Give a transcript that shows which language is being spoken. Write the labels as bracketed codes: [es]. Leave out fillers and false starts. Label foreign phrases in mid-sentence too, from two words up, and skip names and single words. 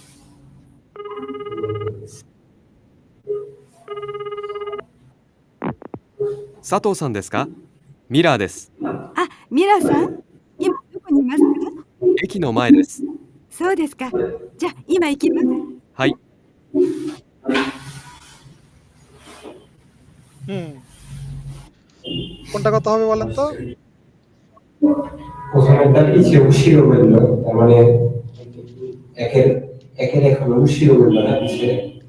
[ja] 佐藤さんですか？ミラーです。ミラさん、今どこにいますか？駅の前です。そうですか。じゃあ今行きます。はい。 [bn] কোনটা কথা হবে বলেন তো? প্রথমেরটা পিছিয়ে উশিরো বলল, তার মানে একের এখন উশিরো বলল না পিছিয়ে।